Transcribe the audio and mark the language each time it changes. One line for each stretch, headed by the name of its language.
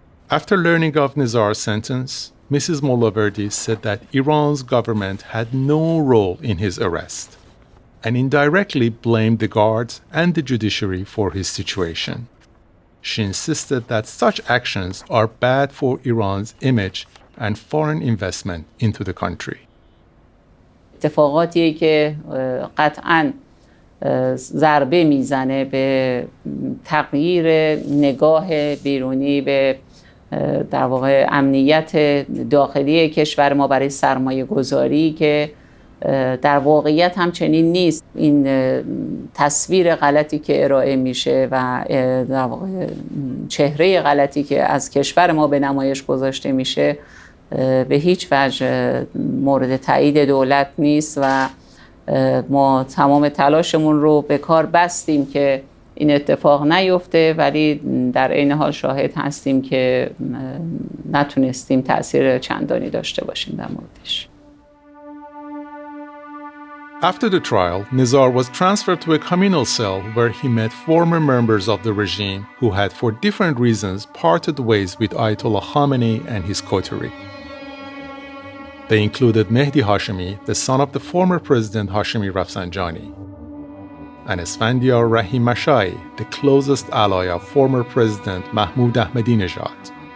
English: After learning of Nizar's sentence, Mrs. Mollaverdi said that Iran's government had no role in his arrest and indirectly blamed the guards and the judiciary for his situation. She insisted that such actions are bad for Iran's image and foreign investment into the country.
Persian: اتفاقاتی که قطعاً ضربه میزنه به تغییر نگاه بیرونی به در واقع امنیت داخلی کشور ما برای سرمایه گذاری که در واقعیت هم چنین نیست. این تصویر غلطی که ارائه میشه و در واقع چهره غلطی که از کشور ما به نمایش گذاشته میشه به هیچ وجه مورد تایید دولت نیست و ما تمام تلاشمون رو به کار بستیم که این اتفاق نیفته، ولی در عین حال شاهد هستیم که نتونستیم تأثیر چندانی داشته باشیم در موردش.
English: After the trial, Nizar was transferred to a communal cell where he met former members of the regime who had for different reasons parted ways with Ayatollah Khamenei and his coterie. They included Mehdi Hashemi, the son of the former President Hashemi Rafsanjani, and Esfandiar Rahim Mashai, the closest ally of former President Mahmoud Ahmadinejad.